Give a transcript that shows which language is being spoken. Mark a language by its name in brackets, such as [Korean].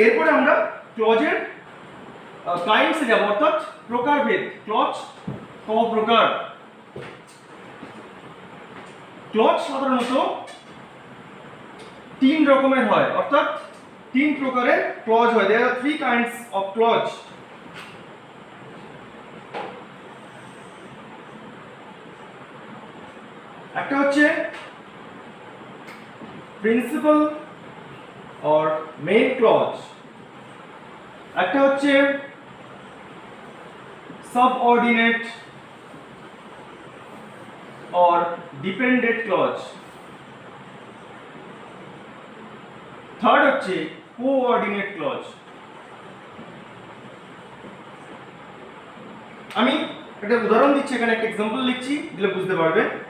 [Bangla] এরপরে আমরা ক্লজের কাইন্ডসে যাব, অর্থাৎ প্রকারভেদ। ক্লজ ক প্রকার। ক্লজ সাধারণত 3 রকমের হয়, অর্থাৎ 3 প্রকারের ক্লজ হয়। [English] there are 3 kinds of clause. [Bangla] একটা হচ্ছে প্রিন্সিপাল or main clause, একটা হচ্ছে subordinate or dependent clause, third হচ্ছে coordinate clause. আমি একটা উদাহরণ দিচ্ছি, এখানে একটা एग्जांपल লিখছি, দিলে বুঝতে পারবে।